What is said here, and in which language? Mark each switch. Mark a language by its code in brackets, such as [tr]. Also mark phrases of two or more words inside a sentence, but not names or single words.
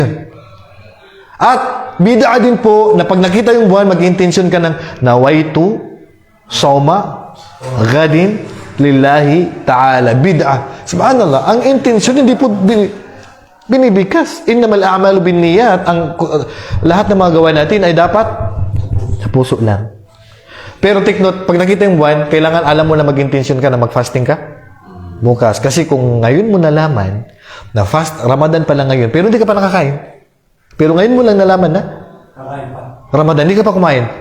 [tl] At bid'a din po na pag nakita yung buwan, mag-intention ka ng [ar] نويت صوم غد لله تعالى. [tl] Bid'a. Subhanallah, ang intention hindi po binibikas. [ar] إنما الأعمال بالنيات. [tl] Lahat ng mga gawa natin ay dapat sa puso lang. Pero [en] take note, [tl] pag nakita yung buwan, kailangan alam mo na mag-intention ka na mag-fasting ka bukas. Kasi kung ngayon mo nalaman na Ramadan pa lang ngayon, pero hindi ka pa nakakain. Pero ngayon mo lang nalaman na Ramadan, hindi ka pa kumain.